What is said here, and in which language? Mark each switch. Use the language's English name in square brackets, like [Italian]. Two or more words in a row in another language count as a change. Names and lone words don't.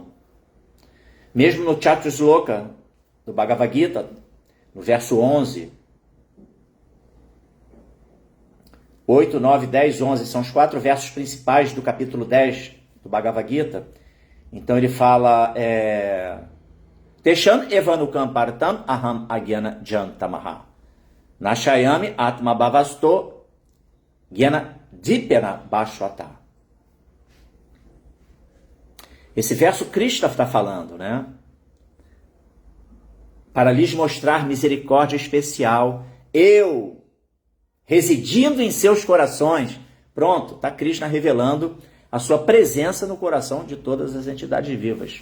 [Portuguese] Mesmo no Chatusloka do Bhagavad Gita, no verso 11, 8, 9, 10, 11, são os 4 versos principais do capítulo 10 do Bhagavad Gita. Então ele fala, [Sanskrit] Teshan evanukam partam aham agyana jantamaha nashayami atma bhavasto gyana dipena bhashvata. [Portuguese] Esse verso Krishna está falando, né? para lhes mostrar misericórdia especial, eu, residindo em seus corações. Pronto, está Krishna revelando a sua presença no coração de todas as entidades vivas.